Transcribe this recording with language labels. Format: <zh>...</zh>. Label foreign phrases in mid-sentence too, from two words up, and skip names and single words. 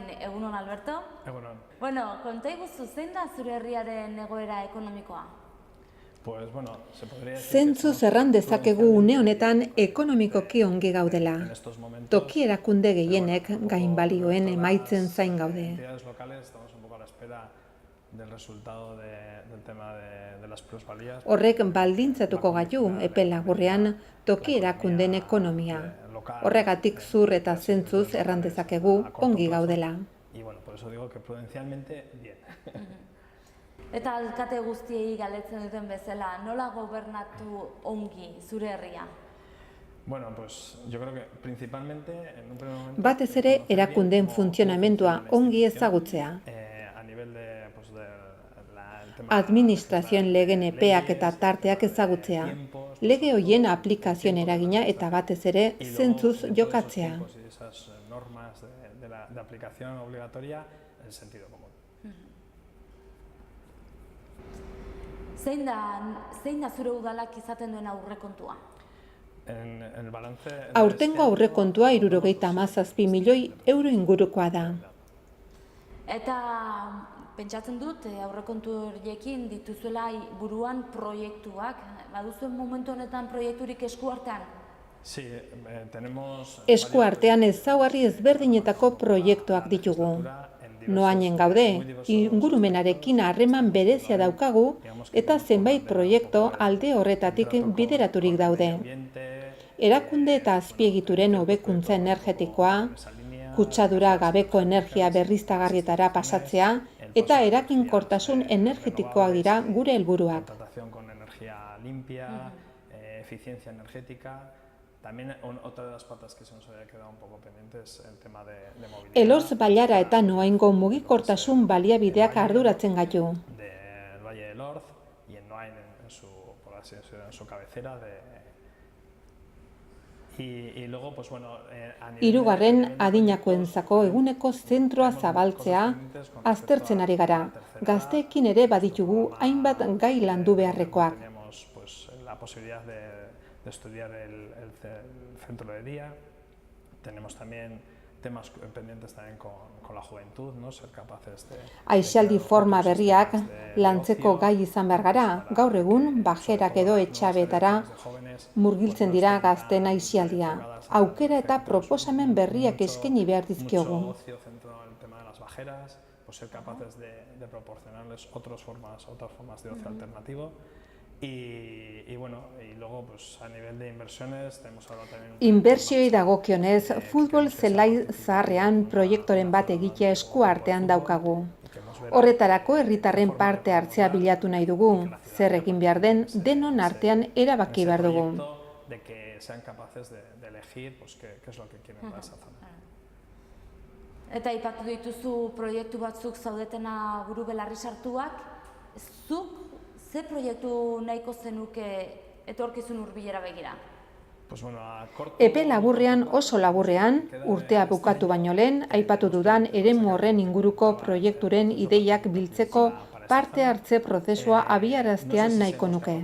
<eu>Egunon, Alberto? Egunon. Bueno, konta iguzu zein da zure herriaren egoera ekonomikoa?</eu> <es>Pues bueno, se podría decir</es> <eu>Zentzuz erran dezakegu une honetan ekonomikoki ongi gaudela. Toki erakunde gehienek gainbalioen emaitzen zain gaude.</eu> <es>Entidades locales estamos un poco a la espera del resultado del tema de las plusvalías.</es> <eu>Horrek baldintzatuko gaitu epe laburrean toki erakundeen ekonomia. Horregatik zur eta zentzuz erran dezakegu ongi gaudela.</eu> <es>Y bueno, por eso digo que prudencialmente bien.</es> <eu>Eta alkate guztiei galdetzen duten bezala, nola gobernatu ongi zure herria?</eu> <es>Bueno, pues yo creo que principalmente en un primer momento</es> <eu>Batez ere erakundeen funtzionamendua ongi ezagutzea.</eu> <es>a nivel de pues el tema</es> <eu>Administrazioen legen epeak eta tarteak ezagutzea. Lege hoien aplikazioen eragina eta batez ere zentzuz jokatzea.</eu> <es>y esas normas de aplicación obligatoria en el sentido común.</es> <eu>Zein da zure udalak izaten duen aurrekontua?</eu> <es>En el balance</es> <eu>Aurtengo aurrekontua 77 milioi euro ingurukoa da. Eta pentsatzen dut aurrekontu horiekin dituzuela buruan proiektuak. Baduzuen momentu honetan proiekturik eskuartean?</eu> <es>Sí, tenemos</es> <eu>Eskuartean ezaugarri ezberdinetako proiektuak ditugu. Noainen gaude, ingurumenarekin harreman berezia daukagu eta zenbait proiektu alde horretatik bideraturik daude. Erakunde eta azpiegituren hobekuntza energetikoa, kutsadura gabeko energia berriztagarrietara pasatzea eta eraginkortasun energetikoak dira gure helburuak.</eu> <es>contratación con energía limpia, eficiencia energética. También otra de las patas que se nos había quedado un poco pendiente es el tema de movilidad.</es> <eu>Elortz bailara eta Noaingo mugikortasun baliabideak arduratzen gaitu.</eu> <es>Del Valle del Orz y en Noain por así decirlo, en su cabecera y luego pues bueno a nivel</es> <eu>Hirugarren adinakoentzako eguneko zentroa zabaltzea aztertzen ari gara. Gazteekin ere baditugu hainbat gai landu beharrekoak.</eu> <es>tenemos pues la posibilidad de estudiar el centro de día. Tenemos también temas pendientes también con la juventud, ¿no? Ser capaces de</es> <eu>Aisialdi forma berriak lantzeko gai izan behar gara. Gaur egun bajerak edo etxabetara murgiltzen dira gazten aisialdia. Aukera eta proposamen berriak eskaini behar dizkiogu.</eu> <es>mucho ocio centrado en el tema de las bajeras, pues ser capaces de proporcionarles otras formas de ocio alternativo. Y bueno, y luego pues a nivel de inversiones tenemos ahora también</es> <eu>Inbertsioi dagokionez, futbol zelai zaharrean proiektoren bat egitea eskuartean daukagu. Horretarako herritarren parte hartzea bilatu nahi dugu. Zer egin behar den denon artean erabaki behar dugu.</eu> <es>de que sean capaces de elegir pues qué es lo que quieren para esa zona.</es> <eu>Eta aipatu dituzu proiektu batzuk zaudetena buru belarri sartuak. Zuk ze proiektu nahiko zenuke etorkizun hurbilera begira?</eu> <es>Pues bueno, a corto</es> <eu>Epe laburrean, oso laburrean, urtea bukatu baino lehen, aipatu dudan eremu horren inguruko proiekturen ideiak biltzeko parte hartze prozesua abiaraztean nahiko nuke.</eu>